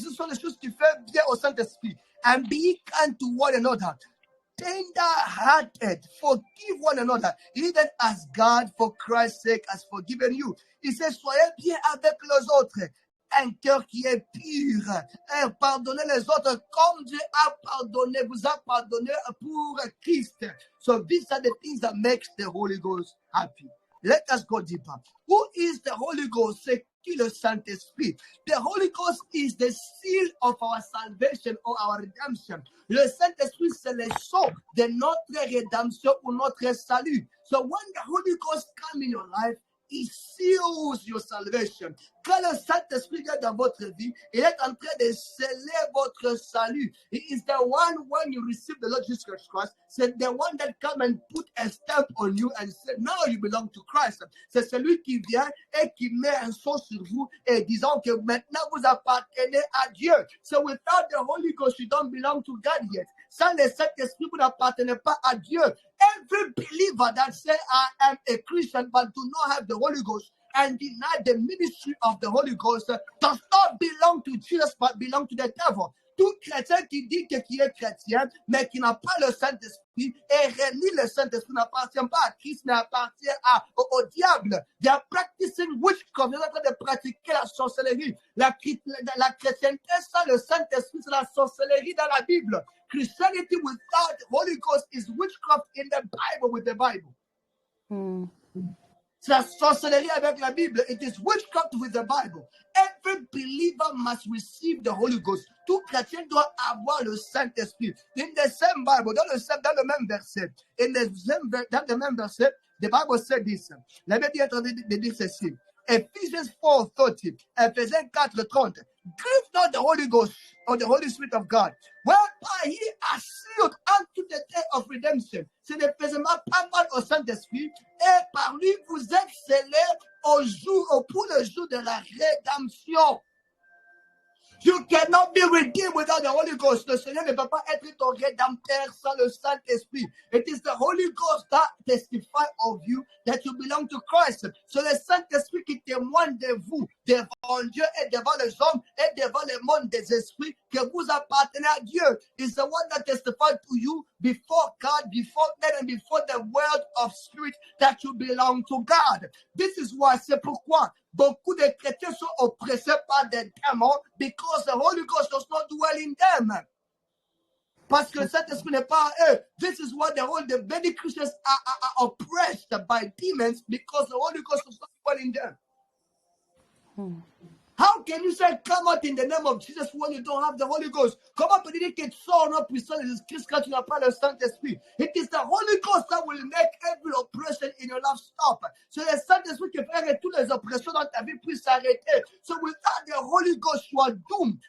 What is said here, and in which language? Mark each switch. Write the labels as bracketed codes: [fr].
[fr] Ce sont les choses qui font bien au Saint-Esprit. [en] And be kind to one another. Tender-hearted, forgive one another, even as God, for Christ's sake, has forgiven you. [fr] Il dit, soyez bien avec les autres. Un cœur qui est pur. Et pardonnez les autres comme Dieu a pardonné, vous a pardonné pour Christ. [en] So these are the things that makes the Holy Ghost happy. Let us go deeper. Who is the Holy Ghost? [fr] C'est qui le Saint-Esprit? [en] The Holy Ghost is the seal of our salvation or our redemption. [fr] Le Saint-Esprit, c'est le sceau de notre rédemption ou notre salut. [en] So when the Holy Ghost comes in your life, He seals your salvation. [fr] Quand le Saint-Esprit vient dans votre vie, il est en train de sceller votre salut. [en] He is the one, when you receive the Lord Jesus Christ, c'est the one that come and put a stamp on you and say, now you belong to Christ. [fr] C'est celui qui vient et qui met un sceau sur vous et disant que maintenant vous appartenez à Dieu. [en] So without the Holy Ghost, you don't belong to God yet. [fr] Sans le Saint-Esprit, vous n'appartenez pas à Dieu. [en] Every believer that say, I am a Christian but do not have the Holy Ghost and deny the ministry of the Holy Ghost does not belong to Jesus but belong to the devil. [fr] Tout chrétien qui dit qu'il est chrétien, mais qui n'a pas le Saint-Esprit et renie le Saint-Esprit, n'appartient pas à Christ, mais appartient au diable. [en] They are practicing witchcraft. [fr] Ils sont en train de pratiquer la sorcellerie. La chrétienté sans le Saint-Esprit, c'est la sorcellerie dans la Bible. [en] Christianity without the Holy Ghost is witchcraft in the Bible with the Bible. [fr] C'est la sorcellerie avec la Bible. [en] It is witchcraft with the Bible. Every believer must receive the Holy Ghost. [fr] Tout chrétien doit avoir le Saint-Esprit. [en] In the same Bible, [fr] dans le même verset, dans le même verset, [en] the Bible said this. [fr] La Bible est en train de dire ceci. [en] Ephesians 4:30, Ephésiens 4:30. Grieve not the Holy Ghost or the Holy Spirit of God, whereby he has sealed unto the day of redemption. [fr] C'est l'Éphésiens pas mal au Saint-Esprit, et par lui vous êtes scellés pour le jour de la rédemption. [en] You cannot be redeemed without the Holy Ghost. [fr] Le Seigneur ne peut pas être ton rédempteur sans le Saint-Esprit. [en] It is the Holy Ghost that testifies of you that you belong to Christ. [fr] C'est le Saint-Esprit qui témoigne de vous, devant Dieu et devant les hommes et devant le monde des esprits, que vous appartenez à Dieu. [en] It's the one that testifies to you before God, before men, and before the world of spirit that you belong to God. This is why, [fr] c'est pourquoi beaucoup de chrétiens sont oppressés par des démons, [en] because the Holy Ghost does not dwell in them. [fr] Parce que le Saint-Esprit n'est pas à eux. [en] This is why the many Christians are oppressed by demons, because the Holy Ghost does not dwell in them. How can you say come out in the name of Jesus when you don't have the Holy Ghost? [fr] Comment peut dire que tu sors en puissance de Jésus-Christ quand tu n'as pas le Saint-Esprit? [en] It is the Holy Ghost that will make every oppression in your life stop. [fr] C'est le Saint-Esprit qui fait que toutes les oppressions dans ta vie puissent s'arrêter. [en] So without the Holy Ghost, you are doomed.